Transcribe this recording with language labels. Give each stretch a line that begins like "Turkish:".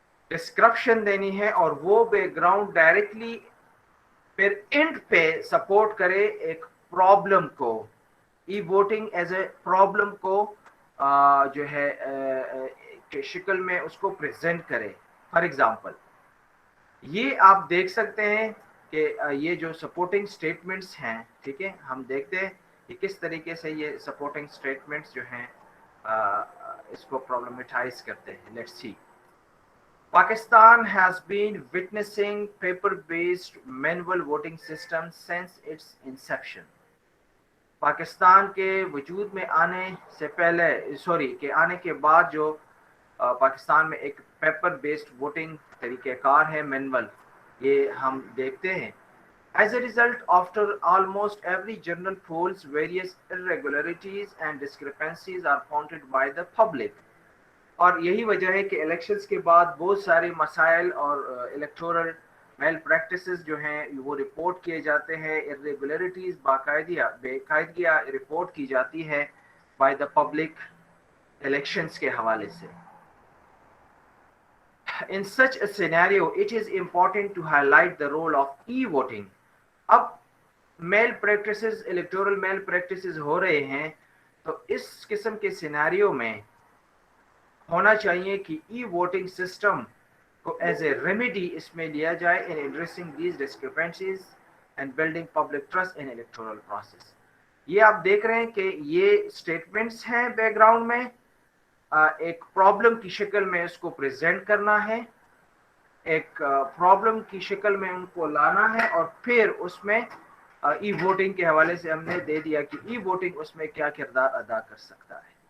Urdu: Description دینی ہے, اور وہ بیک گراؤنڈ ڈائریکٹلی پھر اینڈ پہ سپورٹ کرے ایک پرابلم کو, ای ووٹنگ ایز اے پرابلم کو جو ہے کہ شکل میں اس کو پریزنٹ کرے. فار ایگزامپل یہ آپ دیکھ سکتے ہیں کہ یہ جو سپورٹنگ سٹیٹمنٹس ہیں, ٹھیک ہے, ہم دیکھتے ہیں کہ کس طریقے سے یہ سپورٹنگ سٹیٹمنٹس جو ہیں اس کو پرابلمٹائز کرتے ہیں.
English: Let's see, Pakistan has been witnessing paper-based manual voting system since its inception.
Urdu: Pakistan کے وجود میں آنے سے پہلے, کہ آنے کے بعد جو پاکستان میں ایک پیپر بیسڈ ووٹنگ طریقہ کار ہے, مینول, یہ ہم دیکھتے ہیں.
English: As a result, after almost every general polls, various irregularities and discrepancies are pointed by the public.
Urdu: اور یہی وجہ ہے کہ الیکشنز کے بعد بہت سارے مسائل اور الیکٹورل میل پریکٹسز جو ہیں وہ رپورٹ کیے جاتے ہیں, irregularities بے قاعدگیاں رپورٹ کی جاتی ہے
English: by the public
Urdu: الیکشنز کے حوالے سے.
English: In such a scenario, it is important to highlight the role of e-voting.
Urdu: اب میل پریکٹسز, الیکٹورل میل پریکٹسز ہو رہے ہیں, تو اس قسم کے سیناریو میں ہونا چاہیے کہ ای ووٹنگ سسٹم کو ایز اے ریمیڈی اس میں لیا جائے
English: In addressing these discrepancies and building public trust in electoral process.
Urdu: یہ آپ دیکھ رہے ہیں کہ یہ اسٹیٹمنٹس ہیں بیک گراؤنڈ میں, ایک پرابلم کی شکل میں اس کو پریزنٹ کرنا ہے, ایک پرابلم کی شکل میں ان کو لانا ہے, اور پھر اس میں ای ووٹنگ کے حوالے سے ہم نے دے دیا کہ ای ووٹنگ اس میں کیا کردار ادا کر سکتا ہے.